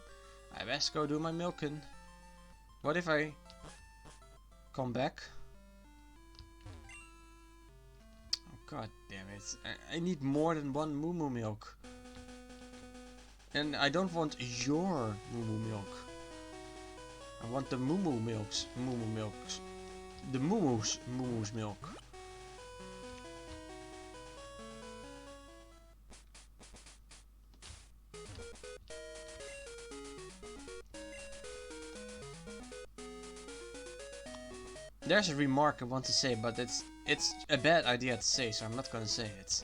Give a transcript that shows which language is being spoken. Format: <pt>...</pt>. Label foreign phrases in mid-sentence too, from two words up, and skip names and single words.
<en>I best go do my milking. What if I come back? Oh god damn it. I need more than one Moo Moo milk. And I don't want your Moo Moo milk. I want the Moo Moo milks. Moo Moo milks. The Moo Moo's milk. There's a remark I want to say, but it's a bad idea to say, so I'm not gonna say it.</en>